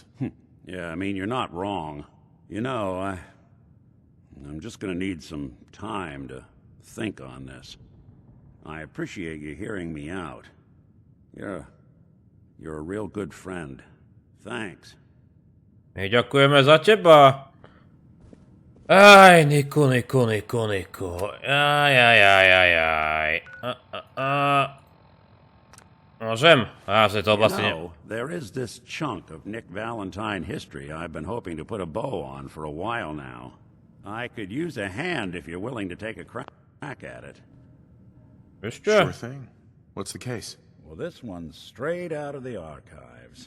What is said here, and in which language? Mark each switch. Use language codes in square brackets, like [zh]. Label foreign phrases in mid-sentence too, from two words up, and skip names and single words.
[en] Yeah, I mean, you're not wrong. You know, I'm just gonna need some time to think on this. I appreciate you hearing me out. You're a real good friend. Thanks. [sk] My ďakujeme za teba. Aj, Niku. Aj. Môžem? Asi to vlastne nie. [en] There is this chunk of Nick Valentine history I've been hoping to put a bow on for a while now. I could use a hand if you're willing to take a crack at it. [sk] Ešte? [en] Sure thing. What's the case? Well, this one's straight out of the archives.